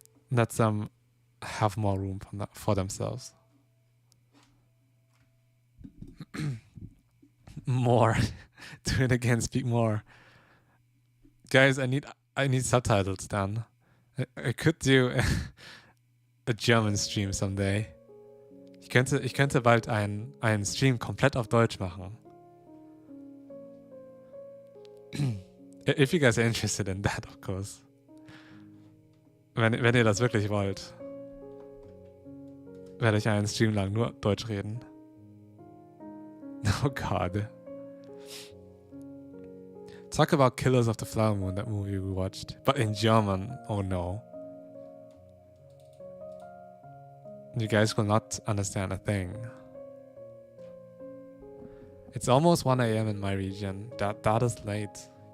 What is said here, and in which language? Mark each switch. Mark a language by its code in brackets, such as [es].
[en] Let them have more room for themselves. More. Do it again, speak more. Guys, I need subtitles then. I could do a German Stream someday. [de] Ich könnte bald einen Stream komplett auf Deutsch machen. [en] If you guys are interested in that, of course. [de] Wenn ihr das wirklich wollt, werde ich einen Stream lang nur Deutsch reden. [en] Oh God. Talk about Killers of the Flower Moon, that movie we watched. But in German, oh no. You guys will not understand a thing. It's almost 1 a.m. in my region. That is late.